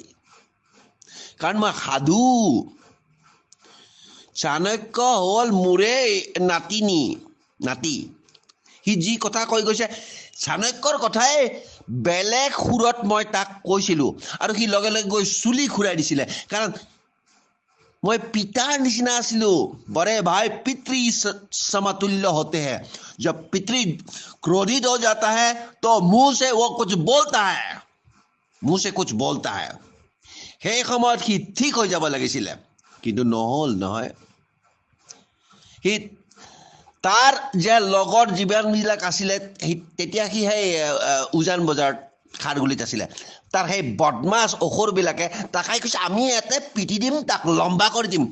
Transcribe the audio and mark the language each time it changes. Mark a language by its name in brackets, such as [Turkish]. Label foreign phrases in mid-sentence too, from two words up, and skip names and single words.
[Assamese] কাৰণ মই সাধু। চাণক্য হ'ল মোৰে নাতি। সি যি কথা কৈ গৈছে, চাণক্যৰ কথাই বেলেগ সুৰত মই তাক কৈছিলোঁ, আৰু সি লগে লগে গৈ চুলি ঘূৰাই দিছিলে। কাৰণ মই পিতাৰ নিচিনা আছিলোঁ। [Hindi] बड़े भाई पितृ समतुल्य होते हैं। जब पितृ क्रोधित हो जाता है तो मुंह से वो कुछ बोलता है। [Assamese] সেই সময়ত সি ঠিক হৈ যাব লাগিছিলে, কিন্তু নহ'ল নহয়। সি তাৰ যে লগৰ যিবিলাক আছিলে, তেতিয়া সি সেই উজান বজাৰত খাৰগুলিত আছিলে। তাৰ সেই বদমাছ অসুৰবিলাকে তাকাই কৈছে আমি ইয়াতে পিটি দিম, তাক লম্বা কৰি দিম।